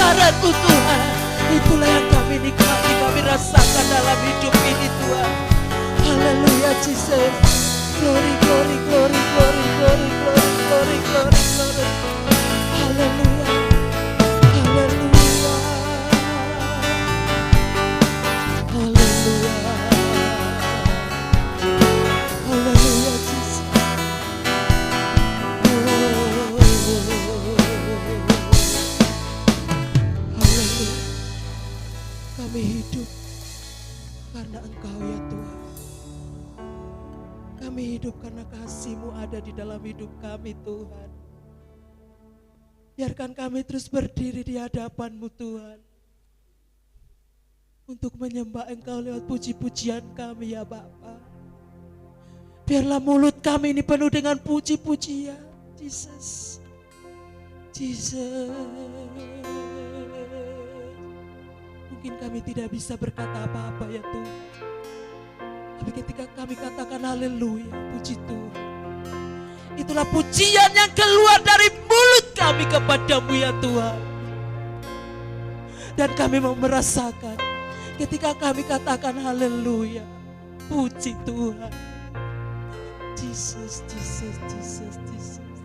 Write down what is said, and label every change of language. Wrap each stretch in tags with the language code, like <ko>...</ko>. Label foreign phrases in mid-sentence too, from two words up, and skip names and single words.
<id>kebaikan-Mu Tuhan. Itulah yang kami nikmati, kami rasakan dalam hidup ini Tuhan. Haleluya Jesus.</id> <en>Glory, glory, glory, glory, glory, glory, glory, glory, glory.</en> <id>Haleluya. Haleluya. Haleluya. Haleluya Jesus. Haleluya. Kami hidup karena Engkau ya Tuhan. Kami hidup karena kasih-Mu ada di dalam hidup kami Tuhan. Biarkan kami terus berdiri di hadapan-Mu Tuhan. Untuk menyembah Engkau lewat puji-pujian kami ya Bapa. Biarlah mulut kami ini penuh dengan puji-pujian. Jesus. Jesus. Mungkin kami tidak bisa berkata apa-apa ya Tuhan. Tapi ketika kami katakan haleluya, puji Tuhan. Itulah pujian yang keluar dari mulut kami kepadamu ya Tuhan. Dan kami mau merasakan ketika kami katakan haleluya, puji Tuhan. Jesus, Jesus, Jesus, Jesus.</id>